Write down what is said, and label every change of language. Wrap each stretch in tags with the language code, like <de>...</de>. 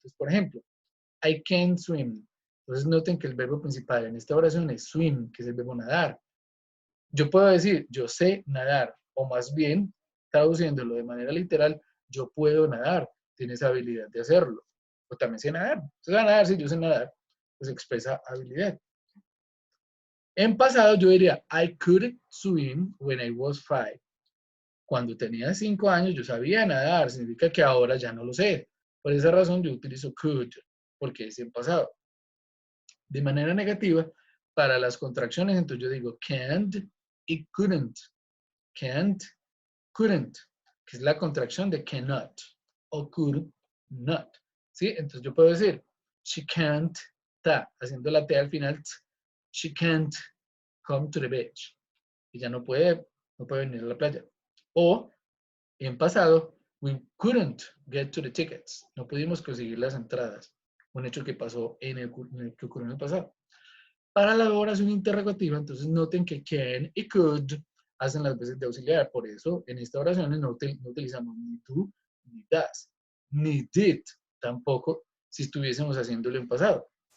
<es>Entonces, por ejemplo,</es> <en>I can swim.</en> <es>Entonces noten que el verbo principal en esta oración es swim, que es el verbo nadar. Yo puedo decir, yo sé nadar, o más bien, traduciéndolo de manera literal, yo puedo nadar, tienes habilidad de hacerlo. O también sé nadar. ¿Se sabe nadar? Sí, yo sé nadar. Pues expresa habilidad. En pasado yo diría,</es> <en>I could swim when I was 5.</en> <es>Cuando tenía 5 años yo sabía nadar, significa que ahora ya no lo sé. Por esa razón yo utilizo could, porque es en pasado. De manera negativa, para las contracciones, entonces yo digo can't y couldn't. Can't, couldn't, que es la contracción de cannot o could not. ¿Sí? Entonces yo puedo decir,</es> <en>she can't,</en> <es>haciendo la T al final,</es> <en>she can't come to the beach.</en> <es>Ella no puede venir a la playa. O, en pasado,</es> <en>we couldn't get to the tickets.</en> <es>No pudimos conseguir las entradas. Un hecho que pasó que ocurrió en el pasado. Para la oración interrogativa, entonces noten que can y could hacen las veces de auxiliar. Por eso, en esta oración no utilizamos ni do, ni does, ni did, tampoco si estuviésemos haciéndolo en pasado.</es>